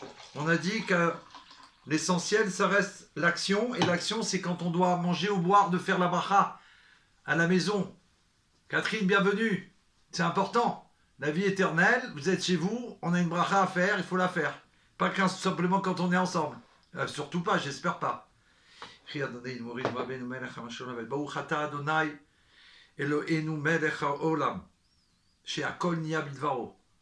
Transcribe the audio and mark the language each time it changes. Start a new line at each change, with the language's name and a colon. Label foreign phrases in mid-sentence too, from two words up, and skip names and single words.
French: On a dit que l'essentiel, ça reste l'action. Et l'action, c'est quand on doit manger ou boire, de faire la bracha à la maison. Catherine, bienvenue. C'est important. La vie éternelle, vous êtes chez vous, on a une bracha à faire, il faut la faire. Pas simplement quand on est ensemble. Surtout pas, j'espère pas.
Hebrew: ברוך אתה ה' אלוהינו מלך העולם. שהכל נהיה בדברו.